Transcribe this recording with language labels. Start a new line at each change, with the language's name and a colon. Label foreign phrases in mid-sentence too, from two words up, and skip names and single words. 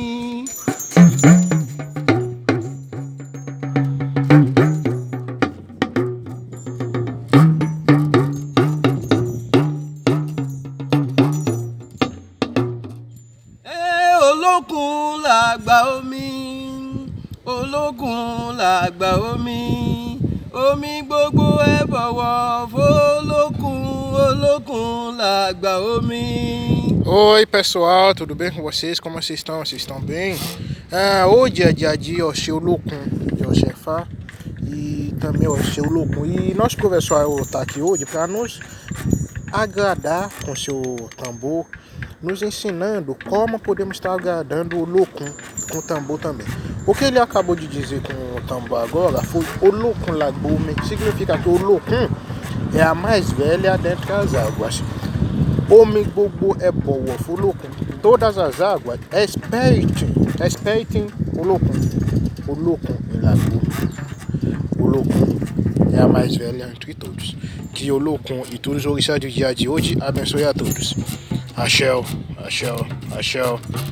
Yoruba: Olókun làgbà omi, olókun làgbà omi, omi gbogbo ẹ bọ̀wọ̀ f'olókun, olókun làgbà omi.
Portuguese: Oi pessoal, tudo bem com vocês? Como vocês estão? Vocês estão bem? Hoje é dia de Oxê Olókun, de Oxéfá, e também Oxê Olókun. E nosso professor está aqui hoje para nos agradar com seu tambor, nos ensinando como podemos estar agradando o Olókun com o tambor também. O que ele acabou de dizer com o tambor agora foi
Yoruba: Olókun làgbà omi,
Portuguese: significa que o Olókun é a mais velha dentre as águas.
Yoruba: Omi gbogbo é bọ̀wọ̀ f'Olókun,
Portuguese: todas as águas respeitem Olókun.
Yoruba: Olókun làgbà omi.
Portuguese: Olókun é a mais velha entre todos. Que Olókun e todos os orixás do dia de hoje abençoe a todos. Axé, axé, axé.